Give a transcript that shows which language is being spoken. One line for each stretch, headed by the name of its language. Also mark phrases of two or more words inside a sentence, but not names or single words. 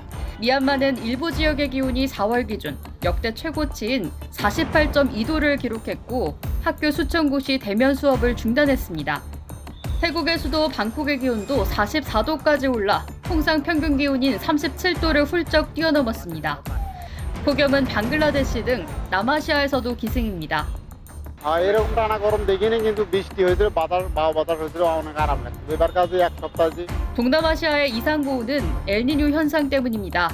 Korean: 미얀마는 일부 지역의 기온이 4월 기준 역대 최고치인 48.2도를 기록했고 학교 수천 곳이 대면 수업을 중단했습니다. 태국의 수도 방콕의 기온도 44도까지 올라 통상 평균 기온인 37도를 훌쩍 뛰어넘었습니다. 폭염은 방글라데시 등 남아시아에서도 기승입니다.
Bangla: এরকম টানা গরম দেখিনি কিন্তু বৃষ্টি হয়েছিল বাদল হয়েছিল অনেক আরাম লাগছে এবার কাজে এক সপ্তাহ지
Korean: 동남아시아의 이상고온은 엘니뇨 현상 때문입니다.